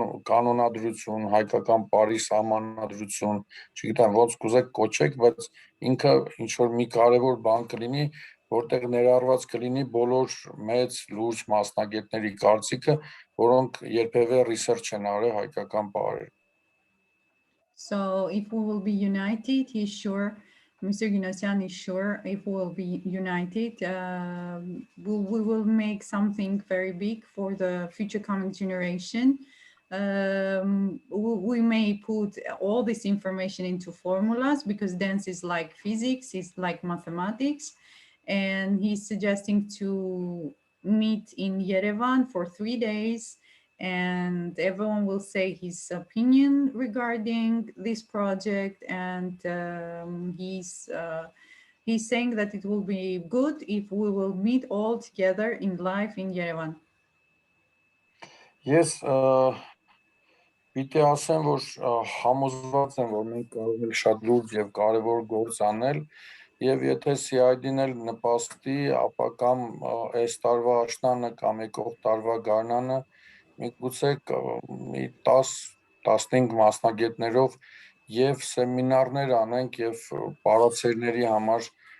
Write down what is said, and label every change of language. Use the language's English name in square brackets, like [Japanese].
[Armenian] կանոնադրություն, հայկական պարի սահմանադրություն, չգիտեմ ոնց կուզեք կոչեք, բայց ինքը ինչ որ մի կարևոր բան կլինի, որտեղ ներառված կլինի բոլոր մեծ լուրջ մասնագետների կարծիքը, որոնք երբևէ research են արել հայկական պարերը. [English] So if we will be united, he's sure, Mr. Ginosian is sure, if we will be united, we will make something very big for the future coming generation. we may put all this information into formulas because dance is like physics, it's like mathematics. And he's suggesting to meet in Yerevan for 3 days, and everyone will say his opinion regarding this project. And he's saying that it will be good if we will meet all together in live in Yerevan. [Armenian] Ես պիտի ասեմ, որ համոզված եմ, որ մենք կարող ենք շատ լուրջ եւ կարեւոր գործ անել, եւ եթե CID-ն էլ նպաստի, ապա կամ այս տարվա աշնանը կամ եկող տարվա գարնանը մենք գուցե մի 10-15 մասնագետներով եւ սեմինարներ անենք եւ պարացերների համար